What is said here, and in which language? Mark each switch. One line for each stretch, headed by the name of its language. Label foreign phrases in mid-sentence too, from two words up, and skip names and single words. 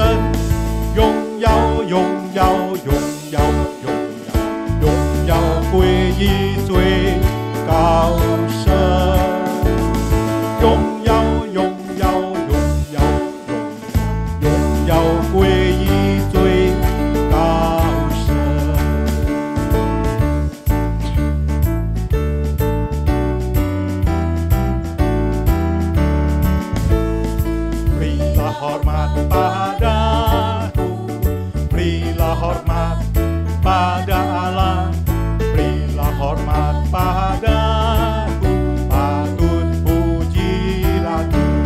Chinese: 榮耀榮耀榮耀榮耀榮耀歸於最高神，榮耀榮耀榮耀榮耀歸於最高神。
Indonesian: Berilah hormat Berilah hormat pada Allah, berilah hormat padaku, patut puji lagu.